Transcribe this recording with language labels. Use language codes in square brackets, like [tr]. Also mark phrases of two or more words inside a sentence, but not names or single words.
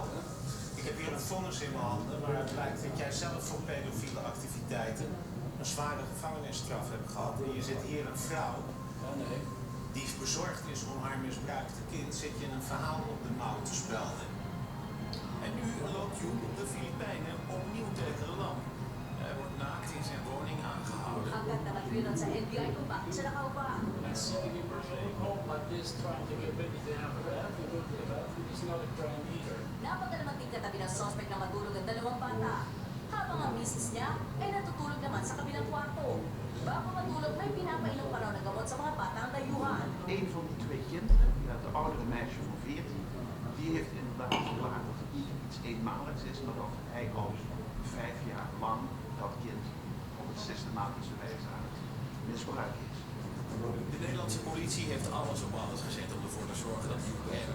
[nl] Ik heb hier een vonnis in mijn handen waaruit blijkt dat jij zelf voor pedofiele activiteiten een zware gevangenisstraf hebt gehad. En je zit hier een vrouw die bezorgd is om haar misbruikte kind, zit je een verhaal op de mouw te spelden. En nu loopt Joep op de Filipijnen opnieuw tegen de lamp. Hij wordt naakt in zijn woning aangehouden. [tl] Agad na matwiran sa NBI kung bakit siya nakaupa. [en] And somebody pursuing home like this, trying to get ready to have a bath, to go to the bathroom, is not a crime either. [tl] Napagalaman din katabi ng suspect na matulog ang 2 bata. Habang ang misis niya ay natutulog naman sa kabilang kwarto. Bago matulog may pinapainom pa raw ng gamot sa mga bata ang dayuhan. [nl] Een van die 2 kinderen, de oudere meisje van 14, die heeft inderdaad verklaard dat het niet iets eenmaligs is, maar dat hij al 5 jaar lang dat kind op een systematische wijze aan het misbruiken is. De Nederlandse politie heeft alles op alles gezet om ervoor te zorgen dat Joep M.